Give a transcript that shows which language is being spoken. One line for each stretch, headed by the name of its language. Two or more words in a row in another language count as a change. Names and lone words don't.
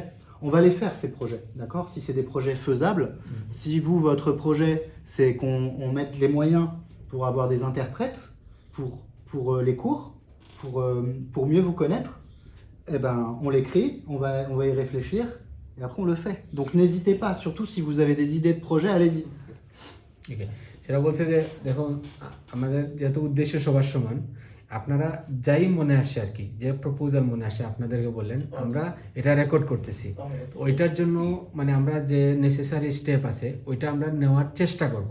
French: On va les faire ces projets, d'accord? Si c'est des projets faisables, si votre projet c'est qu'on mette les moyens pour avoir des interprètes pour les cours, pour mieux vous connaître, eh ben on l'écrit, on va y réfléchir. Et après on le fait. Donc n'hésitez pas, surtout si vous avez des idées de projet, allez-y. Ok.
Bangla: সেটা বলছে যে দেখুন আমাদের যেহেতু উদ্দেশ্য সবার সমান, আপনারা যাই মনে আসে আর কি, যে প্রপোজাল মনে আসে আপনাদেরকে বললেন, আমরা এটা রেকর্ড করতেছি, ওইটার জন্য মানে আমরা যে
English: necessary step
Bangla: আছে ওইটা আমরা নেওয়ার চেষ্টা করব।